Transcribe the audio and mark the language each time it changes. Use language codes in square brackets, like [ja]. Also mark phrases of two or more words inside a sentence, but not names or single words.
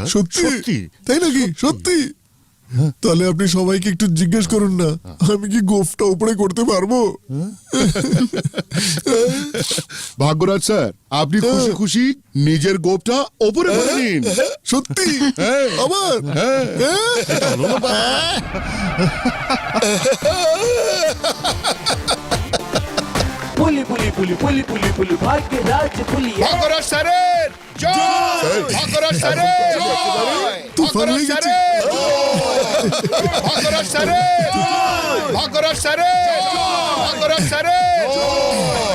[bn] সত্যি? তাই নাকি? সত্যি? তাহলে আপনি সবাইকে একটু জিজ্ঞেস করুন না, আমি কি গোফটা উপরে করতে পারবো? ভাগ্যরাজ স্যার, আপনি খুশি খুশি নিজের গোপটা ওপরে করে নিন। সত্যি? আবার? पुली पुली पुली पुली पुली पुली भाग्यराज पुली ভাগ্যরাজ স্যারের জয়! ভাগ্যরাজ স্যারের জয়! তুফান হয়ে গেছে। ভাগ্যরাজ স্যারের জয়! ভাগ্যরাজ স্যারের জয়! ভাগ্যরাজ স্যারের জয়!